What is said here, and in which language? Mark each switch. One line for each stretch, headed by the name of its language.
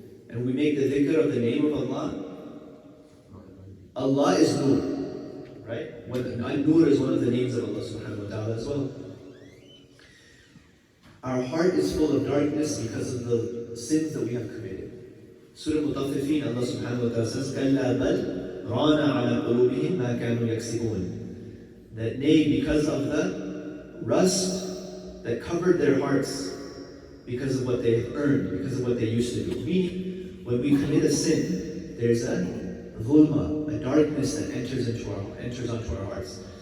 English: And we make the dhikr of the name of Allah. Allah is nur, right? Nur is one of the names of Allah subhanahu wa ta'ala as well. Our heart is full of darkness because of the sins that we have committed. Surah Mutaffifin, Allah subhanahu wa ta'ala says,
Arabic: كَلَّا بَلْ رَانَ عَلَى قُلُوبِهِمْ مَا كَانُوا يَكْسِبُونَ.
English: That nay, because of the rust that covered their hearts, because of what they have earned, because of what they used to do. Meaning, when we commit a sin, there's a dhulma, a darkness that enters onto our hearts.